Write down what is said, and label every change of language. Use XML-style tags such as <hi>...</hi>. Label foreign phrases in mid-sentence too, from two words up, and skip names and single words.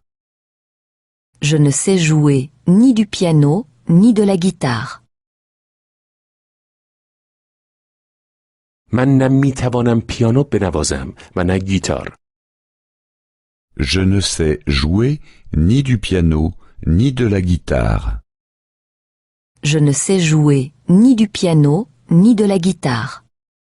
<fr>Je ne sais jouer ni du piano, ni de la guitare.</fr> <fa>من نه می توانم پیانو بنوازم و نه گیتار.</fa> <fr>Je ne sais jouer ni du piano, ni de la guitare. Je ne sais jouer ni du piano, ni de la guitare.</fr>